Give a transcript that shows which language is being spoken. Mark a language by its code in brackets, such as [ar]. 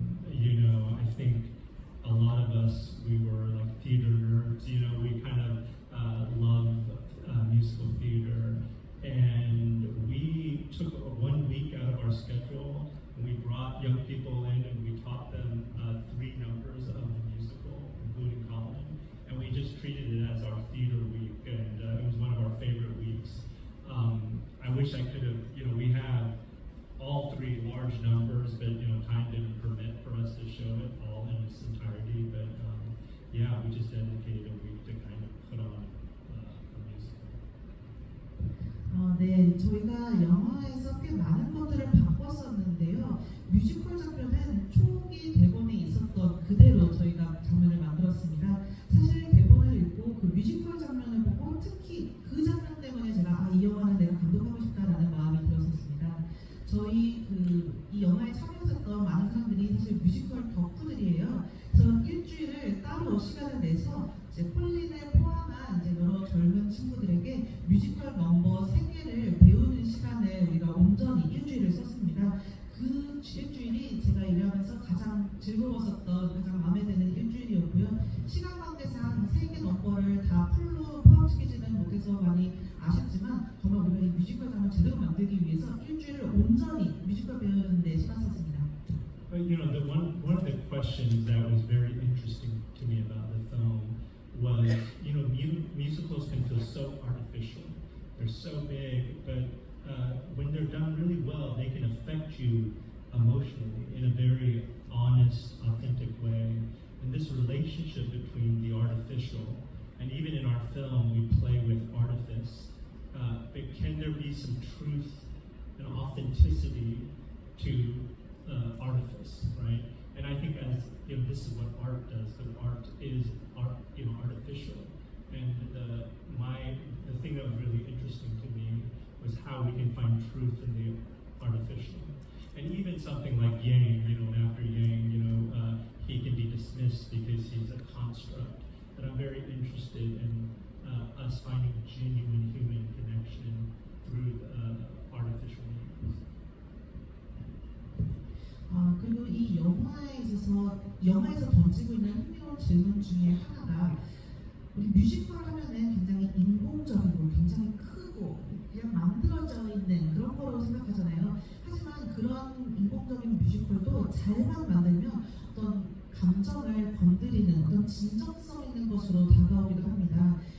[en] You know, I think a lot of us, we were like theater nerds, you know, we kind of loved musical theater, and we took 1 week out of our schedule, and we brought young people in and we taught them 3 numbers of the musical, including Colin, and we just treated it as our theater week, and it was one of our favorite weeks. I wish I could have, you know, we have all 3 large numbers, but you know, time didn't permit for us to show it all in its entirety. But yeah, we just dedicated a week to kind of put on a musical. [ko] 네, 저희가 영화에서 꽤 많은 것들을 바꿨었는데요. 뮤지컬 장면은 초기 대본에 있었던 그대로 저희가 장면을 만들었습니다. 사실 대본을 읽고 그 뮤지컬 장면을 보고 특히 그 장면 때문에 제가 이 영화는 내가 감독하고 싶다라는 마음이 들었었습니다. 저희 이 영화에 참여했던 많은 사람들이 사실 뮤지컬 덕후들이에요. 그래서 일주일을 따로 시간을 내서 이제 폴린을 포함한 이제 여러 젊은 친구들에게 뮤지컬 넘버 3개를 배우는 시간을 우리가 온전히 일주일을 썼습니다. 그 일주일이 제가 일하면서 가장 즐거웠었던, 가장 마음에 드는 일주일이었고요. 시간 관계상 3개 넘버를 다 풀로 포함시키지는 못해서 많이 아쉽지만 정말 우리가 이 뮤지컬 장면 제대로 만들기 위해서 일주일을 온전히 뮤지컬 배우는 데 시간 썼습니다. [en] But you know, one of the questions that was very interesting to me about the film was, you know, musicals can feel so artificial. They're so big, but when they're done really well, they can affect you emotionally in a very honest, authentic way. And this relationship between the artificial, and even in our film, we play with artifice. But can there be some truth and authenticity to artifice, right? And I think as you know, this is what art does. Because art is artificial. And the thing that was really interesting to me was how we can find truth in the artificial. And even something like Yang, you know, after Yang, you know, he can be dismissed because he's a construct. But I'm very interested in us finding genuine human connection through artificial means. [ko] 그리고 이 영화에서 던지고 있는 흥미로운 질문 중에 하나가 우리 뮤지컬 하면은 굉장히 인공적이고 굉장히 크고 그냥 만들어져 있는 그런 거라고 생각하잖아요. 하지만 그런 인공적인 뮤지컬도 잘만 만들면 어떤 감정을 건드리는 어떤 진정성 있는 것으로 다가오기도 합니다.